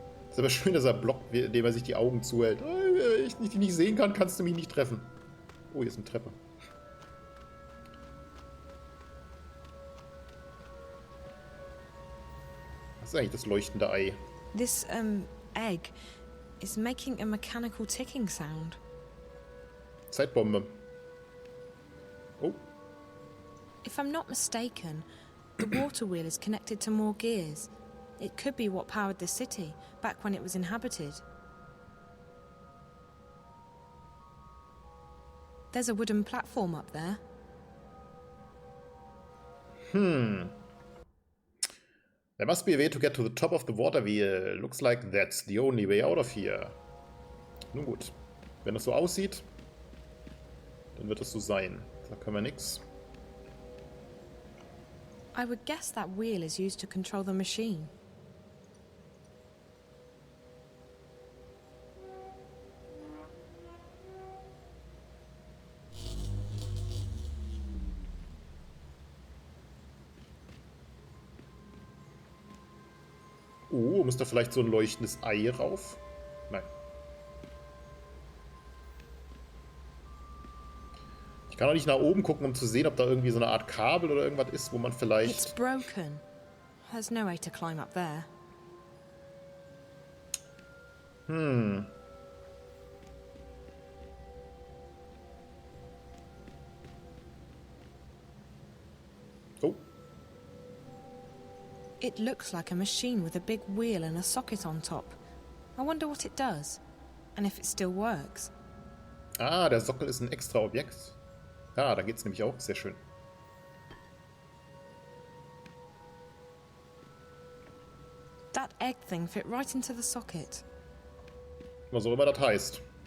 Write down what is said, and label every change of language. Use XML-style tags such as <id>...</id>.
<de>Ist aber schön, dass er blockt, indem er sich die Augen zuhält. Oh, wenn ich dich nicht sehen kann, kannst du mich nicht treffen. Oh, hier ist eine Treppe. Was ist eigentlich das leuchtende Ei?</de> <en>This, egg is making a mechanical ticking sound.</en> <de>Zeitbombe. Oh.</de> <en>If I'm not mistaken, the water wheel is connected to more gears. It could be what powered the city, back when it was inhabited. There's a wooden platform up there. There must be a way to get to the top of the water wheel. Looks like that's the only way out of here.</en> <de>Nun gut. Wenn es so aussieht, dann wird es so sein. Da können wir nichts.</de> <en>I would guess that wheel is used to control the machine.</en> <de>Oh, muss da vielleicht so ein leuchtendes Ei rauf? Nein. Ich kann auch nicht nach oben gucken, um zu sehen, ob da irgendwie so eine Art Kabel oder irgendwas ist, wo man vielleicht...</de> <en>It's broken. There's no way to climb up there. It looks like a machine with a big wheel and a socket on top. I wonder what it does. And if it still works.</en> <de>Ah, der Sockel ist ein extra Objekt. Ah, da geht's nämlich auch. Sehr schön.</de> <en>That egg thing fit right into the socket.</en> <de>Was auch immer das heißt.</de>